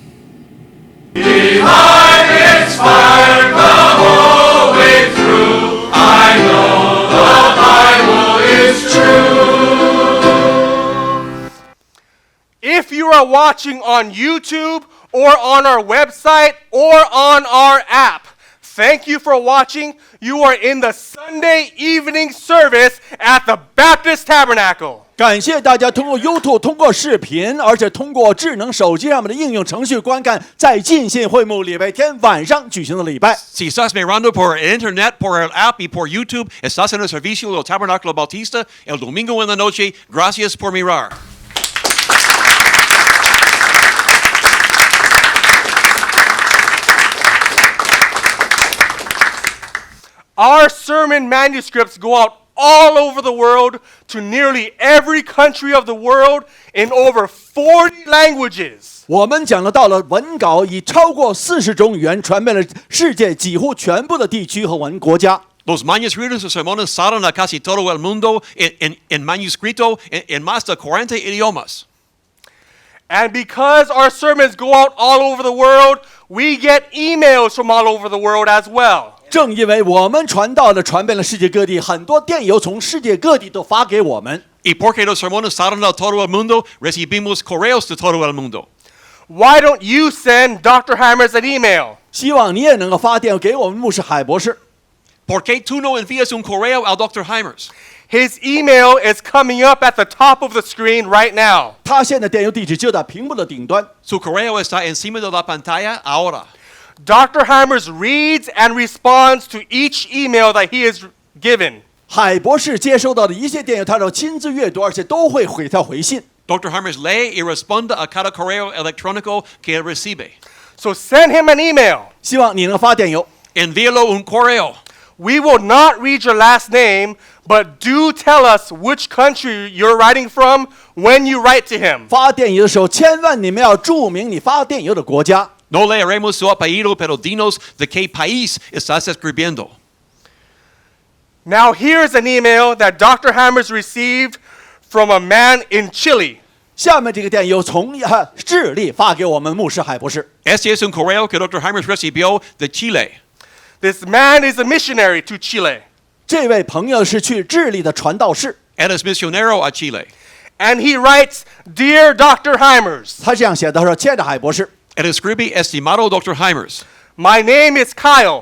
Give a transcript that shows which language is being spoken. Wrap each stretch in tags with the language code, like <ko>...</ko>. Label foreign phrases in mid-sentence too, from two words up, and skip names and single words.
<en>Behind its fire the whole way through, I know the Bible is true. If you are watching on YouTube or on our website or on our app, thank you for watching. You are in the Sunday evening service at the Baptist Tabernacle.</en> <zh>感谢大家通过 YouTube 通过视频，而且通过智能手机上面的应用程序观看在进信会幕礼拜天晚上举行的礼拜。</zh> <es>Si estás mirando por el internet, por el app y por YouTube, estás en el servicio del Tabernáculo Bautista el domingo en la noche. Gracias por mirar.</es> <en>Our sermon manuscripts go out all over the world to nearly every country of the world in over 40 languages.</en> <zh>我们讲的到了文稿以超过40种语言传遍了世界几乎全部的地区和国家。</zh> <es>Los manuscritos de sermones salen a casi todo el mundo en manuscrito en más de 40 idiomas.</es> <en>And because our sermons go out all over the world, we get emails from all over the world as well.</en> <zh>正因为我们传道的传遍了世界各地，很多电邮从世界各地都发给我们。</zh> <es>Y porque los sermones salen a todo el mundo, recibimos correos de todo el mundo.</es> <en>Why don't you send Dr. Hymers an email?</en> <zh>希望你也能够发电给我们牧师海博士。</zh> <es>¿Por qué tú no envías un correo al Dr. Hymers?</es> <en>His email is coming up at the top of the screen right now.</en> <zh>他现在电邮地址就在屏幕的顶端。</zh> <es>Su correo está encima de la pantalla ahora.</es> <en>Dr. Hymers reads and responds to each email that he is given.</en> <zh>海博士接收到的一切电邮，他都亲自阅读，而且都会回他回信。</zh> <es>Dr. Hymers lee y responde a cada correo electrónico que él recibe.</es> <en>So send him an email.</en> <zh>希望你能发电邮。</zh> <es>Envíalo un correo.</es> <en>We will not read your last name, but do tell us which country you're writing from when you write to him.</en> <zh>发电邮的时候，千万你们要注明你发电邮的国家。</zh> <es>No leeremos su apellido, pero dinos de qué país estás escribiendo.</es> <en>Now here's an email that Dr. Hymers received from a man in Chile.</en> <zh>下面这个电邮从智利发给我们牧师海博士。</zh> <es>Este es un correo que Dr. Hymers recibió de Chile.</es> <en>This man is a missionary to Chile,</en> <zh>这位朋友是去智利的传道士，</zh> <es>Él es misionero a Chile.</es> <en>and he writes, Dear Dr. Hymers,</en> <zh>他这样写的：“他说，亲爱的海博士，</zh> <es>Él escribe, estimado Dr. Hymers.</es> <en>my name is Kyle.</en>